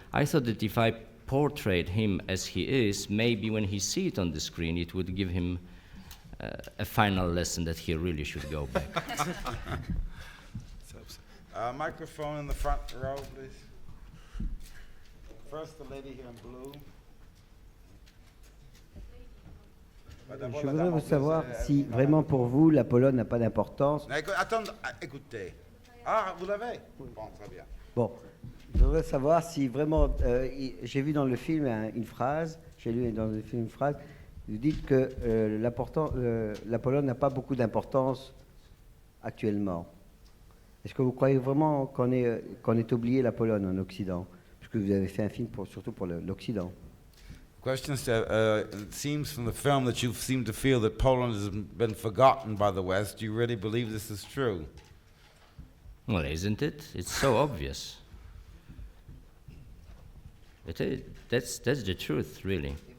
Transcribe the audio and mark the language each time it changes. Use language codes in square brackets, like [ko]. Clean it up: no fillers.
[en] I thought that if I portrayed him as he is, maybe when he sees it on the screen, it would give him a final lesson that he really should go back. Microphone in the front row, please. First, the lady here in blue. [fr] Je voudrais vous savoir si vraiment pour vous la Pologne n'a pas d'importance. Attendez, écoutez. Ah, vous l'avez? Bon, très bien. Bon, je voudrais savoir si vraiment, j'ai vu dans le film une phrase, vous dites que la Pologne n'a pas beaucoup d'importance actuellement. Est-ce que vous croyez vraiment qu'on est oublié la Pologne en Occident? Puisque vous avez fait un film surtout pour l'Occident. [en] Question is, it seems from the film that you seem to feel that Poland has been forgotten by the West. Do you really believe this is true? Well, isn't it? It's so obvious. It is. That's the truth, really.